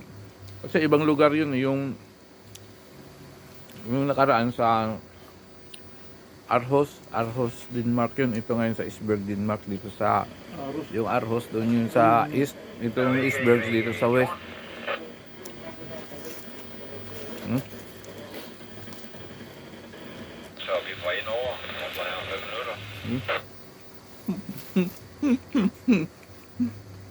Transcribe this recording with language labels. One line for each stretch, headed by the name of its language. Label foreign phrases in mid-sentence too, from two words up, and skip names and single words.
Filipino: Kasi ibang lugar yun, yung nakaraan sa Aarhus, Denmark yun. Ito ngayon sa Esbjerg, Denmark, dito sa yung Aarhus doon yun sa east. Ito yung Esbjerg dito sa west.
Danish: Så er vi fra ind over. Og så er 5 minutter.